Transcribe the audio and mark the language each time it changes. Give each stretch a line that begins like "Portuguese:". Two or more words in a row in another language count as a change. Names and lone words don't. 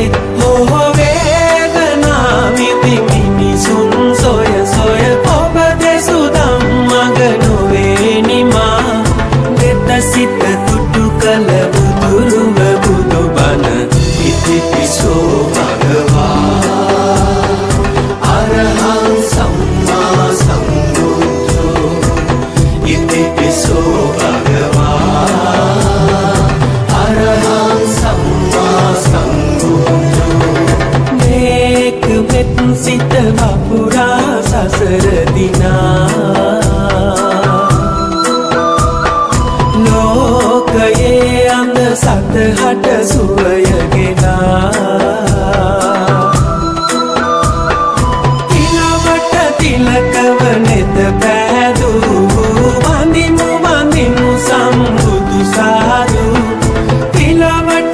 Sinhala: හෝ වේදනා විඳි මිනිසුන් සොය සොය ඔබ දෙසු ධම්මග නොවේ නිමා නෙත සිත තුටු කළ බුදුරුව බුදුබණ
Pali: ඉතිපිසෝ භගවා අරහං සම්මා සම්බුද්ධෝ ඉතිපිසෝ භගවා අරහං සම්මා සම්බුද්ධෝ
Sinhala: මේක වෙත් සිත වපුරා සසර දිනා ලෝකයේ අන්ද සතහට සුවය තිලකව නෙත පෑදූ වඳිමු වඳිමු සම්බුදු සාදු තිලවට